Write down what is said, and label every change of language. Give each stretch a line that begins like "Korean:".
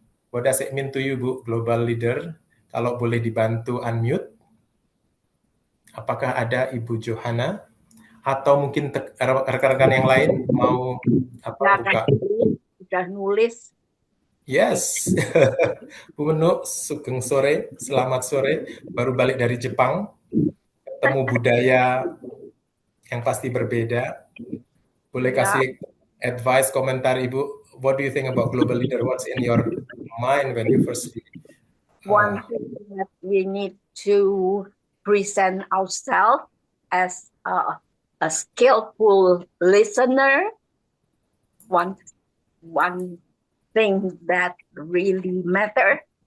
English: What does it mean to you, Bu, global leader?
Indonesian: Kalau boleh dibantu unmute. Apakah ada Ibu Johanna? Atau mungkin rekan-rekan yang lain mau buka? Sudah nulis. Yes. Bu Menuk,
Javanese: sugeng sore,
Indonesian: selamat sore. Baru balik dari Jepang, ketemu budaya yang pasti berbeda. Boleh kasih advice, komentar Ibu.
English: What do you think about global leader? What's in your mind when you first see? One thing that we need to present ourselves as a skillful listener. One thing that really matters.